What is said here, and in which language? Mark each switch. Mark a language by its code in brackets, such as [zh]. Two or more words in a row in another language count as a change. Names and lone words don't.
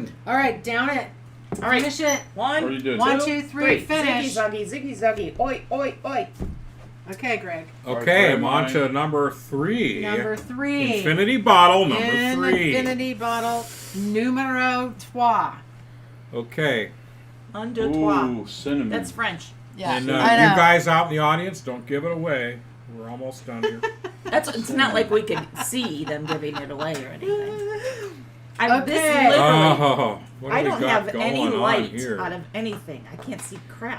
[en] All right, down it. All right. Finish it. What are you One, doing? 1, 2, 3, finish. Ziggy zuggy, ziggy zuggy. Oi, oi, oi. Okay, Greg. Okay, I'm Alright, on to number 3. Number 3. Infinity bottle number 3. Infinity bottle numero 3. Okay. [fr] Un, deux, trois. [en] Ooh, cinnamon. That's French. Yeah, And I know. you guys out in the audience, don't give it away. We're almost done here. It's not like we can see them giving it away or anything. This Okay. literally, Oh, what I do we don't got have going any on light here? out of anything. I can't see crap.